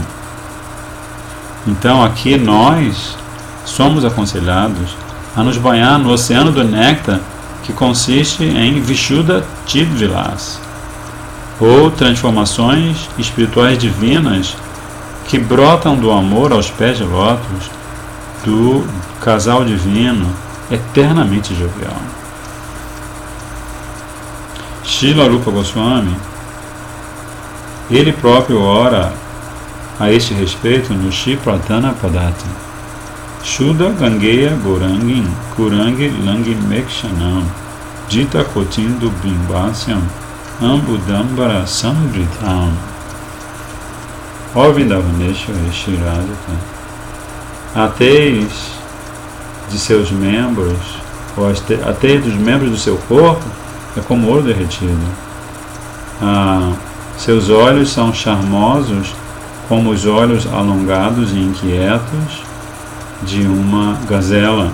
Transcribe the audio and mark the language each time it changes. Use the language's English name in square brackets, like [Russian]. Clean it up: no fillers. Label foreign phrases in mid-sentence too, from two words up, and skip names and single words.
[Portuguese] Então aqui nós somos aconselhados a nos banhar no oceano do néctar, que consiste em Vishuddha Chidvilas, ou transformações espirituais divinas que brotam do amor aos pés de lótus do casal divino eternamente jovial. Srila Rupa Goswami, ele próprio ora a este respeito no Shri Pratana Padati. [Sanskrit] शुद्ध गाङ्गेय गौराङ्गीं कुरङ्गी लङ्गिम ईक्षणां जित कोटीन्दु बिम्बास्यां अम्बुदाम्बर संवृतां. [Portuguese] Ó Vindavaneshwari Shri Radhika, a tez de seus membros, ou a tez dos membros do seu corpo é como ouro derretido. Seus olhos são charmosos como os olhos alongados e inquietos de uma gazela.